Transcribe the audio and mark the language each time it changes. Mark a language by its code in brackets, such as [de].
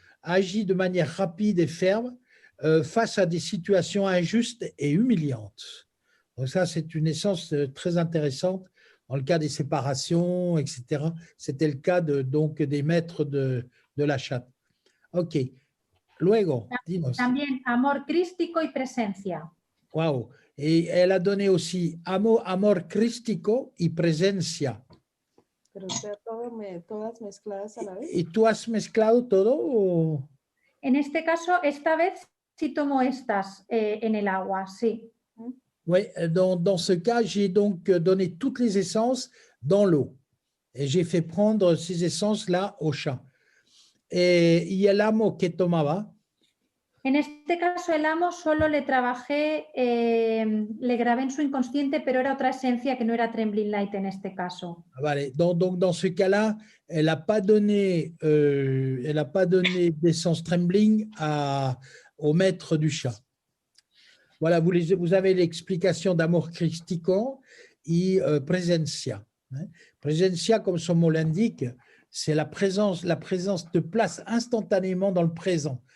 [fr] Agit de manière rapide et ferme face à des situations injustes et humiliantes. Donc ça, c'est une essence très intéressante dans le cas des séparations, etc. C'était le cas donc des maîtres de la chatte. [es] OK. Luego, dinos. También amor crístico y presencia. [fr] Wow. Et elle a donné aussi amor crístico y presencia. [es] Pero usted todas mezcladas a la vez. ¿Y tú has mezclado todo? O? En este caso, esta vez sí tomo estas en el agua, sí. [fr] Oui, dans ce cas, j'ai donc donné toutes les essences dans l'eau. Et j'ai fait prendre ces essences-là au chat. [es] ¿Y el amo que tomaba? En este caso, el amo solo le trabajé, le grabé en su inconsciente, pero era otra esencia que no era Trembling Light en este caso. Vale. [fr] Donc, dans ce cas-là, elle n'a pas donné d'essence Trembling au maître du chat. Voilà, vous avez l'explication d'Amor Christico et Presencia. Presencia, comme son mot l'indique, c'est la présence te place instantanément dans le présent.